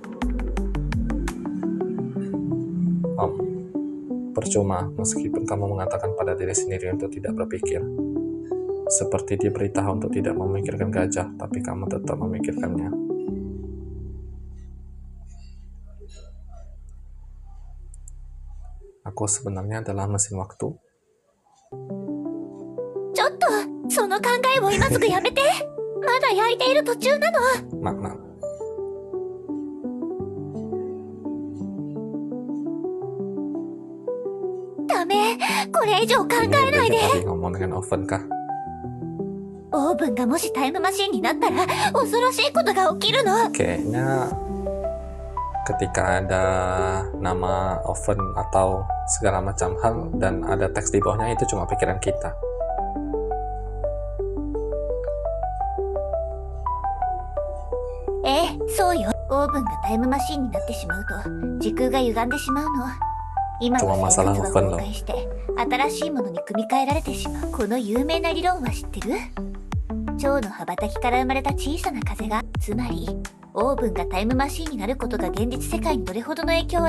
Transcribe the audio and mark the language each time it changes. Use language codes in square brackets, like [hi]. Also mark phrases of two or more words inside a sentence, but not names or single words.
[id] Percuma, meskipun kamu mengatakan pada diri sendiri untuk tidak berpikir. Seperti diberitahu untuk tidak memikirkan gajah, tapi kamu tetap memikirkannya. Aku sebenarnya adalah mesin waktu. [ja] ちょっと、その考えを今すぐやめて。まだ焼いている途中なの。 [id] Maaf. [ja] ダメ、これ以上考えないで。 [id] Tadi ngomong dengan oven kah? [ja] オーブンがもしタイムマシンになったら恐ろしいことが起きるの。 [id] Kayaknya ketika ada nama oven atau segala macam hal dan ada teks di bawahnya, itu cuma pikiran kita. [ja] そうよ。オーブンがタイムマシンになってしまうと時空が歪んでしまうの。今の生活は崩壊して新しいものに組み替えられてしまう。この有名な理論は知ってる？蝶の羽ばたきから生まれた小さな風が、つまりオーブンがタイムマシンになることが現実世界にどれほどの影響を。